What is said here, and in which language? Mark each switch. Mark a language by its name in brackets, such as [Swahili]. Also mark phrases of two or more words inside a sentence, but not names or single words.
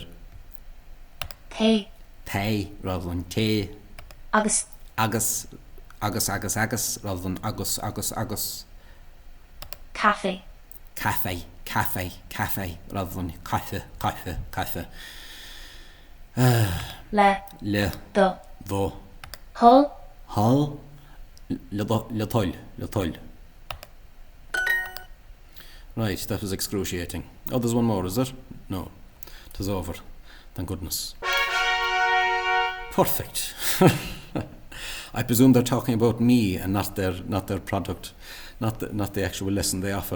[English] te, Tay rather than te. agus, Agus rather than agus. cafe, Cafe rather than cafe. le, Le, do, vo, hull, hall, [Irish] le toil. [English] Right, that was excruciating. Oh, there's one more, is there? No, it is over. Thank goodness. Perfect. I presume they're talking about me and not their product, not the actual lesson they offer.